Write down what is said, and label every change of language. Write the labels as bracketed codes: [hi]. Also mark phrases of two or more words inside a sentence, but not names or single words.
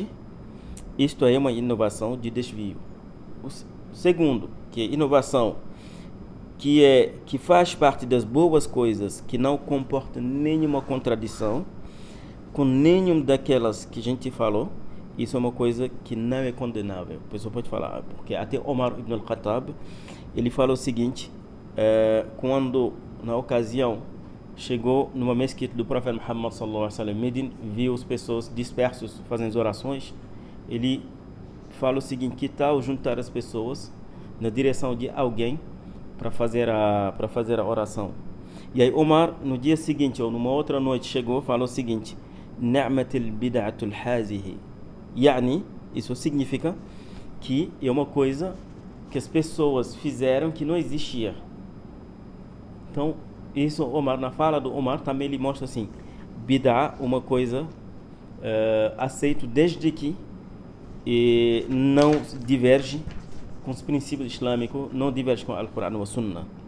[pt] Isto é uma inovação de desvio. O segundo, que é inovação, que faz parte das boas coisas, que não comporta nenhuma contradição com nenhum daquelas que a gente falou, isso é uma coisa que não é condenável. A pessoa pode falar, porque até Omar ibn al-Khattab, ele falou o seguinte, quando, na ocasião, chegou numa mesquita do profeta Muhammad [ar] sallallahu alaihi wasallam, [pt] Medina, viu as pessoas dispersos fazendo orações, ele fala o seguinte, que tal juntar as pessoas na direção de alguém para fazer a oração. E aí Omar, no dia seguinte ou numa outra noite, chegou e falou o seguinte, [ar] Ni'matul bid'atul hazihi. [pt] Yani, isso significa que é uma coisa que as pessoas fizeram que não existia. Então, isso Omar, na fala do Omar, também ele mostra assim, bid'a, uma coisa aceito desde que não diverge com os princípios islâmicos, não diverge com o Alcorão ou a Sunna.